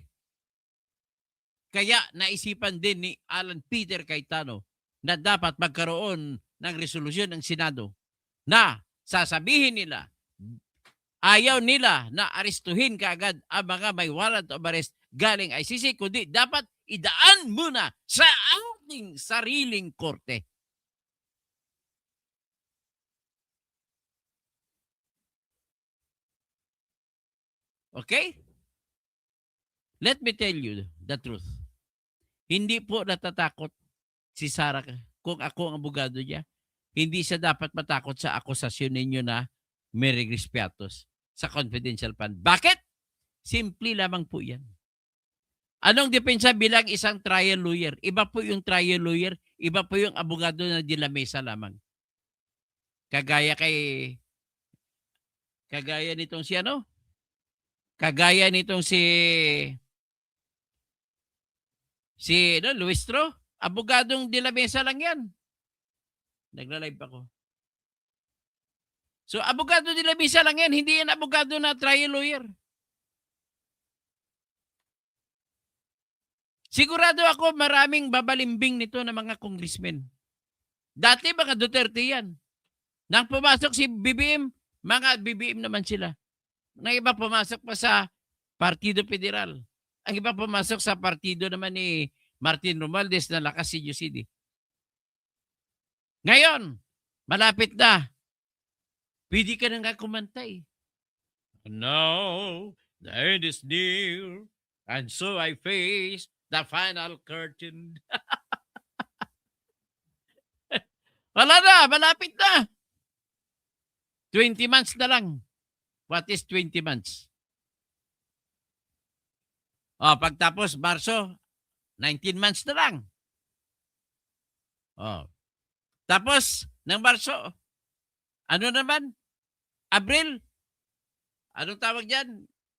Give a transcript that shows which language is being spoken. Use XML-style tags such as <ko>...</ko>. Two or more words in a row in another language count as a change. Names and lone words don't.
<tl>Kaya naisipan din ni Alan Peter Cayetano na dapat magkaroon ng resolusyon ng Senado na sasabihin nila, ayaw nila na aristuhin kaagad ang mga may</tl> <en>warrant of arrest</en> <tl>galing ICC, kundi dapat idaan muna sa ating sariling korte. Okay?</tl> <en>Let me tell you the truth.</en> <tl>Hindi po natatakot si Sara kung ako ang abogado niya. Hindi siya dapat matakot sa akusasyon ninyo na may regrespiatos sa</tl> <en>confidential fund.</en> <tl>Bakit? Simple lamang po yan. Anong depensa bilang isang</tl> <en>trial lawyer?</en> <tl>Iba po yung</tl> <en>trial lawyer,</en> <tl>iba po yung abogado na</tl> <es>de la mesa</es> <tl>lamang. Kagaya nitong si ano? Kagaya nitong si Luistro, abogadong</tl> <es>de la mesa</es> <tl>lang yan. Nagla-live ako. So, abogado</tl> <es>de la mesa</es> <tl>lang yan, hindi yan abogado na</tl> <en>trial lawyer.</en> <tl>Sigurado ako maraming babalimbing nito ng mga congressmen. Dati mga Duterte yan. Nang pumasok si BBM, mga BBM naman sila. Nang iba pumasok pa sa Partido Federal. Ang iba pumasok sa partido naman ni Martin Romualdez na lakas si UCD. Ngayon, malapit na. Pwede ka na nga kumantay.</tl> <en>Now, the end is near, and so I face the final curtain.</en> <tl>Wala na, malapit na. 20 months na lang.</tl> <en>What is 20 months?</en> <tl>Pagtapos, Marso, 19 months na lang. Tapos, ng Marso, ano naman? Abril, anong tawag dyan?</tl>